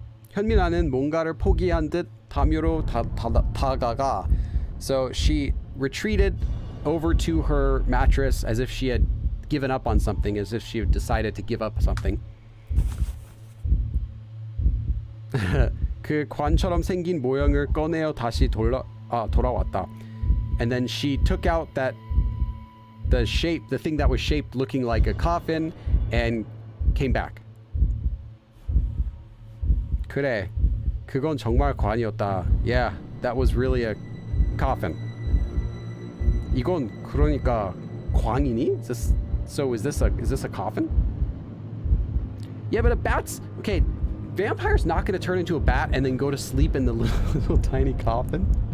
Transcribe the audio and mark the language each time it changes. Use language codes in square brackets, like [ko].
[ko] 현민아는 뭔가를 포기한 듯 담요로 다가가. [en] So she retreated over to her mattress as if she had given up on something, as if she had decided to give up something. [ko] 그 관처럼 생긴 모형을 꺼내어 다시 돌아왔다. [en] And then she took out the thing that was shaped looking like a coffin and came back. [ko] 그래, 그건 정말 관이었다. [en] Yeah, that was really a coffin. [ko] 이건 그러니까 광이니? [en] Is this a coffin? Yeah, but a bat's okay. Vampire's not going to turn into a bat and then go to sleep in the little tiny coffin.